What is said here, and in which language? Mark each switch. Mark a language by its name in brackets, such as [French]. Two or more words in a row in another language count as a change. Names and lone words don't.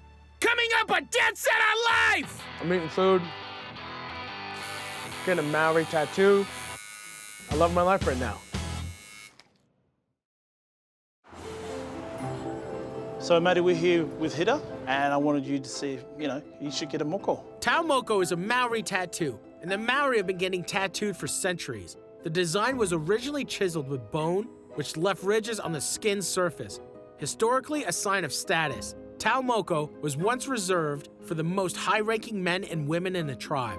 [English] Coming up on Dead Set on Life! I'm eating food. Getting a Maori tattoo. I love my life right now. So, Matty, we're here with Hida, and I wanted you to see if, you should get a moko. Tau Moko is a Maori tattoo, and the Maori have been getting tattooed for centuries. The design was originally chiseled with bone, which left ridges on the skin's surface. Historically a sign of status, Tau Moko was once reserved for the most high-ranking men and women in a tribe.